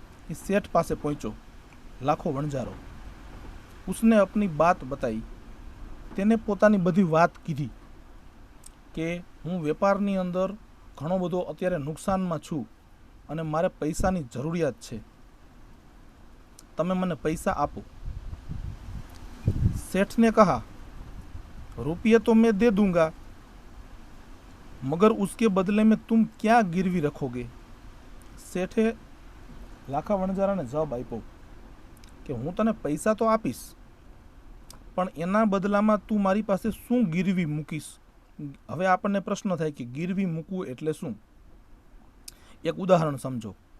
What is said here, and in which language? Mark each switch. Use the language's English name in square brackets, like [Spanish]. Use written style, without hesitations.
[Gujarati] એ શેઠ પાસે પહોંચ્યો લાખો વણજારો. [Hindi] ઉસને અપની બાત બતાવી. [Gujarati] તેને પોતાની બધી વાત કીધી કે હું વેપારની અંદર ઘણો બધો અત્યારે નુકસાનમાં છું અને મારે પૈસાની જરૂરિયાત છે, તમે મને પૈસા આપો. [Hindi] सेठ ने कहा, रुपये तो मैं दे दूंगा, मगर उसके बदले में तुम क्या गिरवी रखोगे. [Gujarati] શેઠે લાખા વણજારાને જવાબ આપ્યો કે હું તને પૈસા તો આપીશ, પણ એના બદલામાં તું મારી પાસે શું ગીરવી મૂકીશ. હવે આપણને પ્રશ્ન થાય કે ગીરવી મૂકવું એટલે શું. એક ઉદાહરણ સમજો.